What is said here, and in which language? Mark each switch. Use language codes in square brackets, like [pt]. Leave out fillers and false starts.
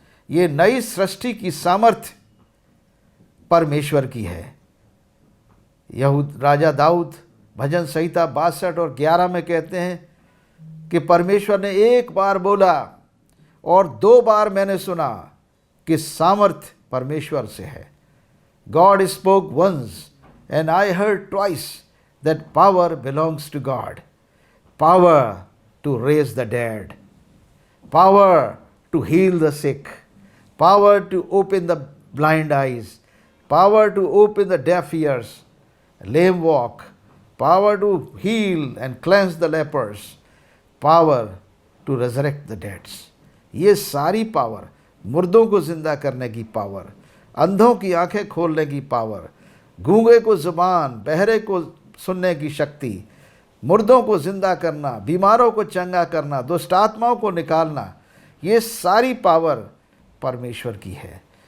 [hi] ये नई सृष्टि की सामर्थ्य परमेश्वर की है। राजा दाऊद भजन संहिता 62 और 11 में कहते हैं कि परमेश्वर ने एक बार बोला और 2 बार मैंने सुना कि सामर्थ्य परमेश्वर से है। [en] God spoke once and I heard twice that power belongs to God. Power to raise the dead, power to heal the sick, power to open the blind eyes, power to open the deaf ears, lame walk, power to heal and cleanse the lepers, power to resurrect the dead. [hi] ये सारी power, मुर्दों को जिंदा करने की power, अंधों की आंखें खोलने की पावर, गूंगे को जुबान, बहरे को सुनने की शक्ति, मुर्दों को जिंदा करना, बीमारों को चंगा करना, दुष्ट आत्माओं को निकालना, ये सारी पावर परमेश्वर की है।